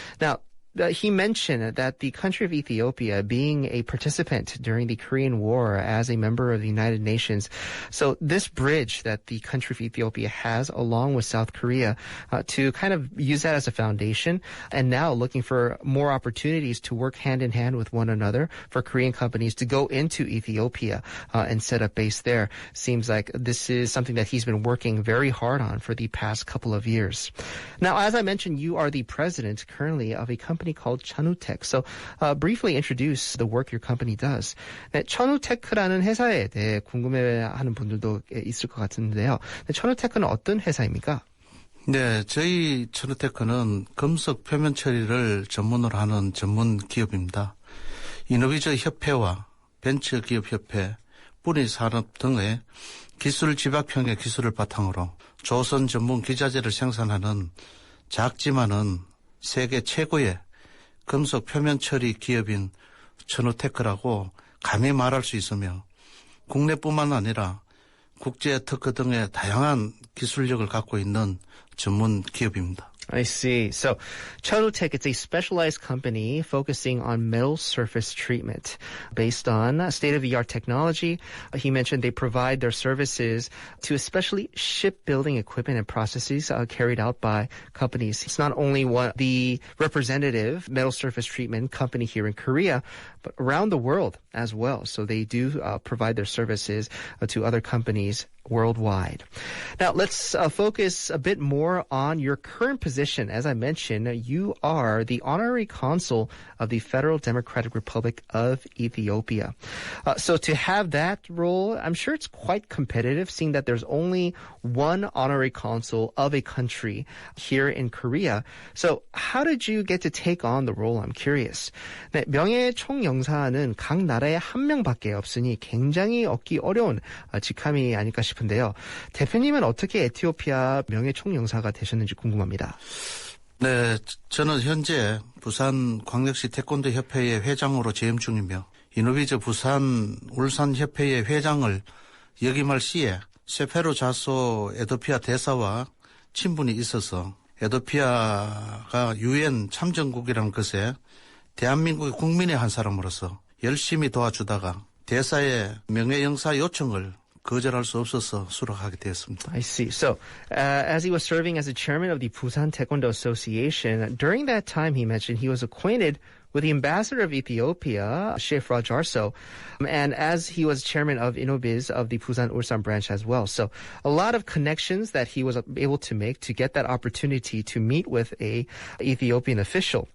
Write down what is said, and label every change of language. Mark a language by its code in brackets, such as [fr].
[en] Now, he mentioned that the country of Ethiopia, being a participant during the Korean War as a member of the United Nations, so this bridge that the country of Ethiopia has along with South Korea to kind of use that as a foundation, and now looking for more opportunities to work hand in hand with one another for Korean companies to go into Ethiopia and set up base there. Seems like this is something that he's been working very hard on for the past couple of years. Now, as I mentioned, you are the president currently of a company called Chunwootech. So briefly introduce the work your company does. [ko] 네, Chunwootech라는 회사에 대해 궁금해하는 분들도 있을 것 같은데요. 네, Chunwootech는 어떤 회사입니까? 네, 저희 Chunwootech는 금속 표면 처리를 전문으로 하는 전문 기업입니다. 이노비저 협회와 벤처기업협회, 뿌리산업 등의 기술 집약형의 기술을 바탕으로 조선 전문 기자재를 생산하는 작지만은 세계 최고의 금속 표면 처리 기업인 Chunwootech라고 감히 말할 수 있으며 국내뿐만 아니라 국제 특허 등의 다양한 기술력을 갖고 있는 전문 기업입니다. [en] I see. So Chunwootech, it's a specialized company focusing on metal surface treatment based on state-of-the-art technology. He mentioned they provide their services to especially shipbuilding equipment and processes carried out by companies. It's not only the representative metal surface treatment company here in Korea, but around the world as well. So they do provide their services to other companies worldwide. Now, let's focus a bit more on your current position. As I mentioned, you are the Honorary Consul of the Federal Democratic Republic of Ethiopia. So to have that role, I'm sure it's quite competitive, seeing that there's only one Honorary Consul of a country here in Korea. So how did you get to take on the role? I'm curious. [ko] 네, 명예총영사는 각 나라에 한 명밖에 없으니 굉장히 얻기 어려운 직함이 아닐까 싶은데요. 대표님은 어떻게 에티오피아 명예총영사가 되셨는지 궁금합니다. 네, 저는 현재 부산 광역시 태권도 협회의 회장으로 재임 중이며 이노비저 부산 울산 협회의 회장을 역임할 시에 세페로 자소 에티오피아 대사와 친분이 있어서 에티오피아가 유엔 참전국이라는 것에 대한민국의 국민의 한 사람으로서 열심히 도와주다가 대사의 명예영사 요청을 거절할 수 없어서 수락하게 되었습니다. [en] I see. So, as he was serving as the chairman of the Busan Taekwondo Association, during that time he mentioned he was acquainted with the ambassador of Ethiopia, Sheikh Rajarso, and as he was chairman of Innobiz of the Busan Ulsan branch as well. So a lot of connections that he was able to make to get that opportunity to meet with a Ethiopian official.